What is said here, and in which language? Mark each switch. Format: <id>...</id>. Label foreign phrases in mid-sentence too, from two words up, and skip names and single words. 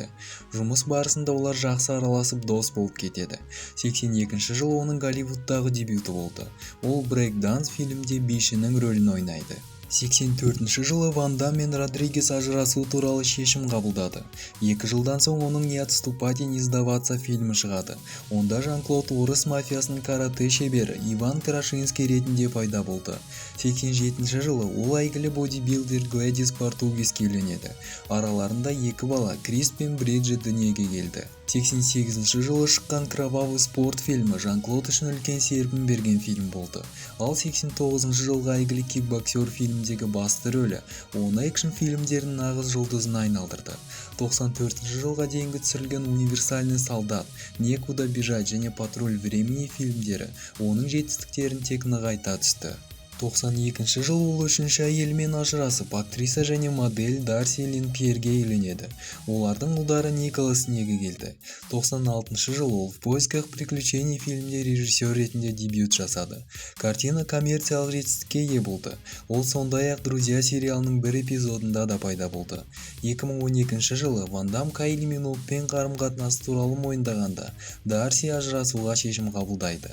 <kk>Жұмыс барысында олар жақсы араласып дос болып кетеді. 82 жылы оның Голливудтағы дебюті болды. Ол брейк-данс фильмде бишінің рөлін ойнайды. 84 жылы Ван Дам мен Родригес ажырасу туралы шешім қабылдады. 2 жылдан соң оның</kk> <ru>«Не отступать и не сдаваться»</ru> <kk>фильмі шығады. Онда Жан-Клод орыс мафиясының каратэ шебері Иван Крашинский ретінде пайда болды. 87 жылы ол әйгілі бодибилдер Глэдис Португеске үйленеді. Араларында 2 бала Крис пен Бриджит дүниеге келді. 88 жылы шыққан</kk> <ru>«Кровавый спорт»</ru> <kk>фильмі Жан-Клод үшін үлкен серпін берген фильм болды. Ал 89 жылғы әйгілі кикбоксер фильмдегі басты рөлі оны экшн фильмдерінің нағыз жұлдызына айналдырды. 94 жылға дейінгі түсірілген «Универсальный солдат», «Некуда бежать» және «Патруль времени» фильмдері оның жетістіктерін тек нығайта түсті. 92 жылы ол үшінші әйелімен ажырасып, актриса және модель Дарси Лин Пьерге үйленеді. Олардың ұлдары Николас дүниеге келді. 96 жылы ол «В поисках приключений» фильмде режиссер ретінде дебют жасады. Картина коммерциялық жетістікке ие болды. Ол сондай-ақ «Друзья» сериалының бір эпизодында да пайда болды. 2012 жылы Ван Дам Кайли Миноугпен қарым-қатынасы туралы мойындағанда, Дарси ажырасуға шешім қабылдайды.</kk>